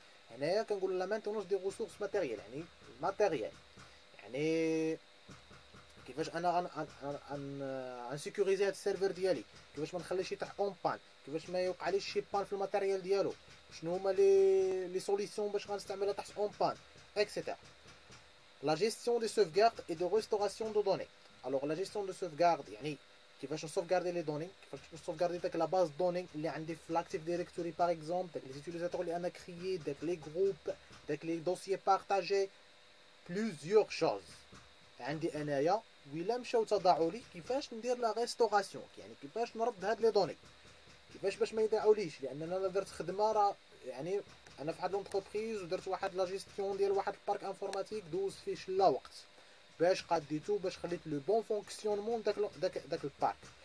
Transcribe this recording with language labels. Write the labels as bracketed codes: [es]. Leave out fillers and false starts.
[ar] هنايا كنقولوا لا مانتينونس دي ريسورس ماتيريال يعني الماتيريال يعني كيفاش انا غنسيكوريزي هاد السيرفر ديالي كيفاش ما نخليش يطيح اون بان كيفاش ما يوقعليش شي بان في الماتيريال ديالو شنو هما لي سوليسيون باش غنستعملها تحت اون بان etc. [fr] La gestion de sauvegarde et de restauration de données. [ar] Alors la gestion de sauvegarde يعني كيفاش نسوفغاردي لي دوني كيفاش نسوفغاردي داك لا باز دوني اللي عندي في لاكتيف ديريكتوري باغ اكزومبل داك لي زوتيليزاتور اللي انا كريي داك لي جروب داك لي دوسيي بارطاجي بلوزيور شوز عندي انايا ويلا مشاو تضاعوا لي كيفاش ندير لا ريستوراسيون يعني كيفاش نرد هاد لي دوني كيفاش باش ما يضيعوليش لان انا درت خدمه راه يعني انا في واحد لونتربريز ودرت واحد لا جيستيون ديال واحد البارك انفورماتيك دوز فيه شلا وقت باش قديتو باش خليت لو بون فونكسيونمون داك البارك.